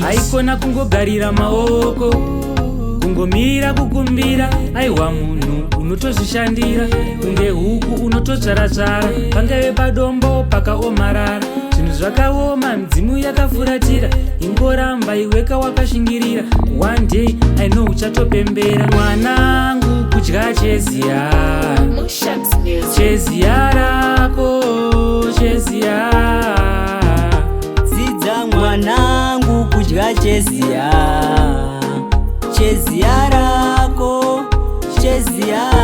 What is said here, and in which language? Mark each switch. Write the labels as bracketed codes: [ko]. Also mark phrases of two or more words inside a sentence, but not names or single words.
[sn] Haikona kungogarira maoko, kungomira kukumbira. Aiwa, munhu unotozvishandira, kunge huku unototsvara-tsvara, pangave padombo pakaomarara, zvinhu zvakaoma. Dzimu yakafuratira, ingoramba iweka wakashingirira. [en] One day, I know uchatopembera. [sn] Mwanangu, kudya cheziya. Cheziya rako, cheziya. Dzidza mwanangu, kudya cheziya. Cheziya rako, cheziya.